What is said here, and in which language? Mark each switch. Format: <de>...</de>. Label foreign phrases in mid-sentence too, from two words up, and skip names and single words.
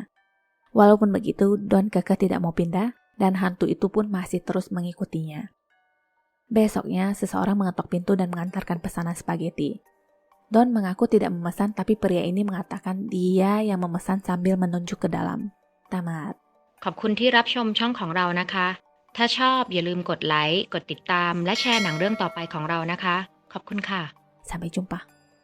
<id>Walaupun begitu, Don kekeh tidak mau pindah dan hantu itu pun masih terus mengikutinya. Besoknya, seseorang mengetok pintu dan mengantarkan pesanan spaghetti. Don mengaku tidak memesan, tapi pria ini mengatakan dia yang memesan sambil menunjuk ke dalam. Tamat.</id> <th>ขอบคุณที่รับชมช่องของเรานะคะ ถ้าชอบอย่าลืมกดไลค์ กดติดตาม และแชร์หนังเรื่องต่อไปของเรานะคะ ขอบคุณค่ะ</th> <id>Sampai jumpa.</id>